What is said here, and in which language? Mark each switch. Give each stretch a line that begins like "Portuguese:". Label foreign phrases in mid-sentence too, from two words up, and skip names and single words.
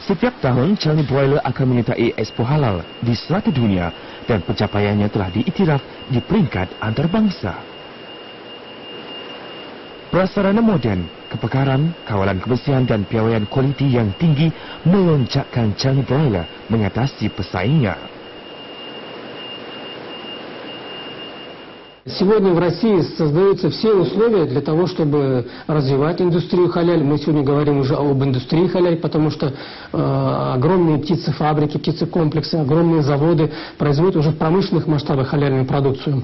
Malay: Setiap tahun, Charney Broiler akan menyertai Expo Halal di seluruh dunia dan pencapaiannya telah diiktiraf di peringkat antarabangsa. Prasarana moden, kepakaran, kawalan kebersihan dan piawaian kualiti yang tinggi melonjakkan Charney Broiler mengatasi pesaingnya.
Russian: Сегодня в России создаются все условия для того, чтобы развивать индустрию халяль. Мы сегодня говорим уже об индустрии халяль, потому что огромные птицефабрики, птицекомплексы, огромные заводы производят уже в промышленных масштабах халяльную продукцию.